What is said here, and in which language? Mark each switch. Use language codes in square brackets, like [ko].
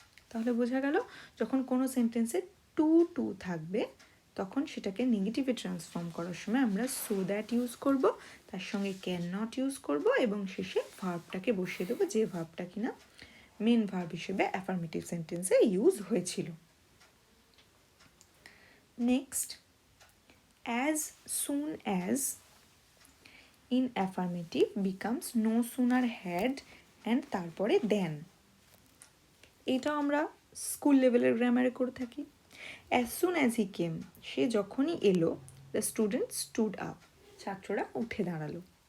[bn] তাহলে বোঝা গেল যখন কোনো সেন্টেন্সে টু থাকবে তখন সেটাকে নেগেটিভে ট্রান্সফর্ম করার সময় আমরা সো দ্যাট ইউজ করব, তার সঙ্গে ক্যান নট ইউজ করব এবং শেষে ভার্বটাকে বসিয়ে দেবো, যে ভার্বটা কিনা মেন ভার্ব হিসেবে অ্যাফার্মেটিভ সেন্টেন্সে ইউজ হয়েছিল। [en] Next, as soon as in affirmative becomes no sooner had and তারপরে then। [bn] এটা আমরা স্কুল লেভেলের গ্রামারে করে থাকি। [en] as soon as he came, [bn] সে যখনই এলো, [en] the student stood up, [bn] ছাত্ররা উঠে দাঁড়ালো।